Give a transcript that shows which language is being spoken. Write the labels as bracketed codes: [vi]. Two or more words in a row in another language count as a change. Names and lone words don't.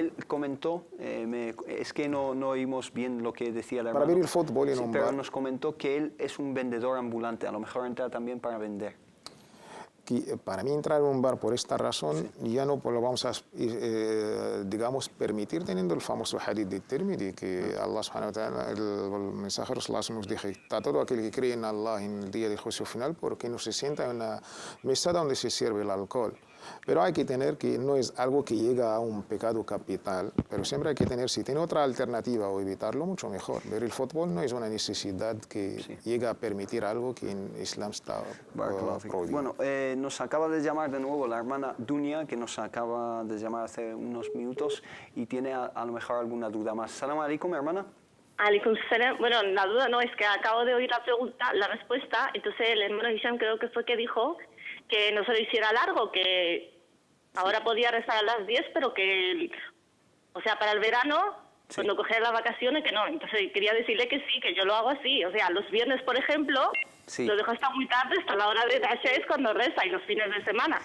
[es] Él comentó, es que no oímos bien lo que decía el hermano. Para ver el fútbol en un pero bar. nos comentó que él es un vendedor ambulante, a lo mejor entra también para vender. Para mí entrar en un bar por esta razón ya no lo vamos a, digamos, permitir teniendo el famoso hadith de Tirmidhi que [ar] الله سبحانه وتعالى, [es] el mensajero nos dice, a todo aquel que cree en Allah en el día del juicio final porque no se sienta en una mesa donde se sirve el alcohol. Pero hay que tener que no es algo que llega a un pecado capital, pero siempre hay que tener, si tiene otra alternativa o evitarlo, mucho mejor. Ver el fútbol no es una necesidad que llega a permitir algo que en Islam está prohibido. Bueno, nos acaba de llamar de nuevo la hermana Dunia, que nos acaba de llamar hace unos minutos y tiene a lo mejor alguna duda más. [ar] سلام عليكم, hermana. عليكم سلام. [es] Bueno, la duda no, es que acabo de oír la pregunta, la respuesta, entonces el hermano Hisham creo que fue que dijo que no se lo hiciera largo, que ahora podía rezar a las 10, pero que, o sea, para el verano, cuando cogiera las vacaciones, que no. Entonces quería decirle que sí, que yo lo hago así. O sea, los viernes, por ejemplo, lo dejo hasta muy tarde, hasta la hora de Tasha es cuando reza, y los fines de semana.